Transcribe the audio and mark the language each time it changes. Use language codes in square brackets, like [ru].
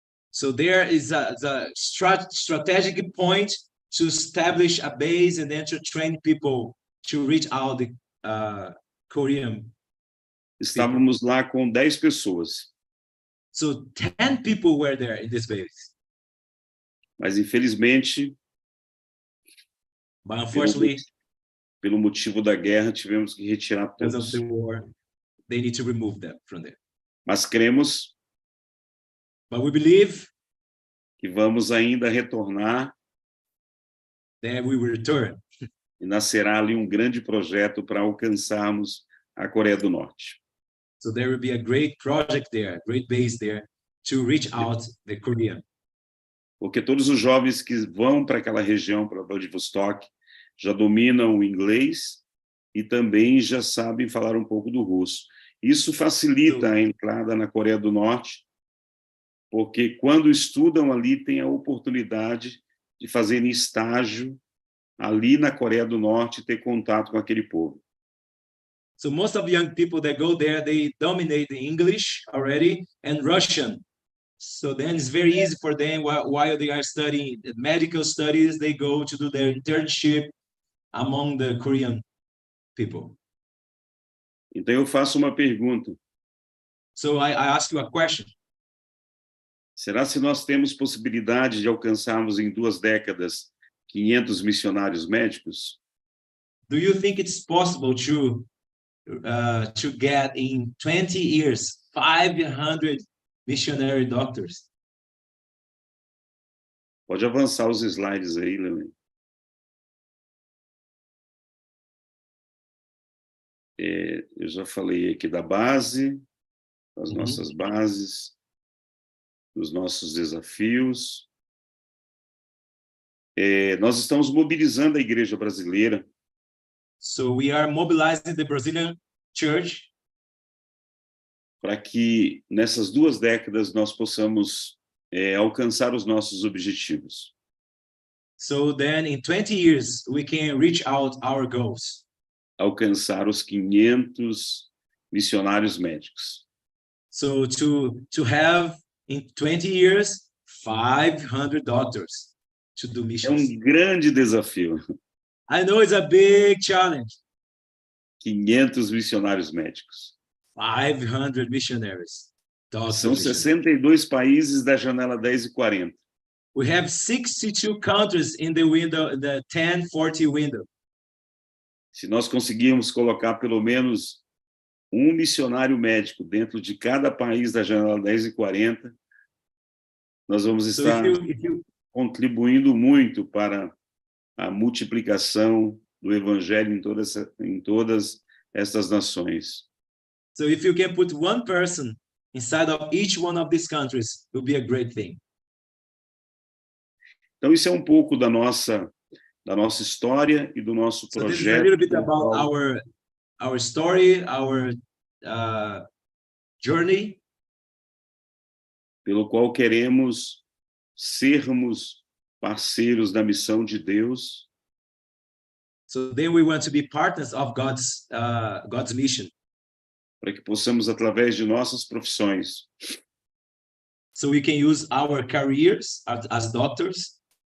[en] So there is a strategic point to establish a base and then to train people to reach out the Korean. [pt] Estávamos lá com 10 pessoas. [en] So 10 people were there in this base. [pt] Mas infelizmente, [en] but unfortunately, [pt] pelo motivo da guerra, tivemos que retirar todos. [en] Because of the war, they need to remove them from there. [pt] Mas cremos [en] but we believe [pt] que vamos ainda retornar [en] that we will return. [pt] E nascerá ali um grande projeto para alcançarmos a Coreia do Norte. [en] So there will be a great project there, great base there to reach out the Korean. [pt] Porque todos os jovens que vão para aquela região, para Vladivostok, já dominam o inglês e também já sabem falar um pouco do russo. Isso facilita a entrada na Coreia do Norte, porque quando estudam ali, têm a oportunidade de fazerem estágio ali na Coreia do Norte e ter contato com aquele povo. [en] So most of the young people that go there, they dominate the English already and Russian. So then it's very easy for them while they are studying medical studies, they go to do their internship among the Korean people. [pt] Então eu faço uma pergunta. [en] So I ask you a question. [pt] Será se nós temos possibilidade de alcançarmos em 2 décadas 500 missionários médicos? [en] Do you think it's possible to get in 20 years 500 missionary doctors? [pt] Pode avançar os slides aí, Leon. Eu já falei aqui da base, das nossas bases, dos nossos desafios. Nós estamos mobilizando a igreja brasileira. [en] So we are mobilizing the Brazilian church [pt] para que nessas 2 décadas nós possamos alcançar os nossos objetivos. [en] so then in 20 years we can reach out our goals. [pt] Alcançar os 500 missionários médicos. [en] So to have in 20 years 500 doctors to do [pt] É [en] missions. [pt] grande desafio. [en] I know it's a big challenge. [pt] 500 missionários médicos. [en] 500 missionaries. [pt] São [en] Missionaries. [pt] 62 países da janela 10 e 40. [en] We have 62 countries in the window, the 1040 window. [pt] Se nós conseguirmos colocar pelo menos um missionário médico dentro de cada país da janela 10 e 40, nós vamos [en] So [pt] estar [en] if you [pt] contribuindo muito para a multiplicação do evangelho em todas estas nações. [en] So if you can put one person inside of each one of these countries, it will be a great thing. [pt] Então isso é um pouco da nossa história e do nosso [en] So this is a [pt] projeto. [en] little bit about our story, our journey, [pt] pelo qual queremos sermos parceiros da missão de Deus. [en] so then we want to be partners of God's mission. [pt] Para que possamos, através de nossas profissões, [en] So we can use our careers as doctors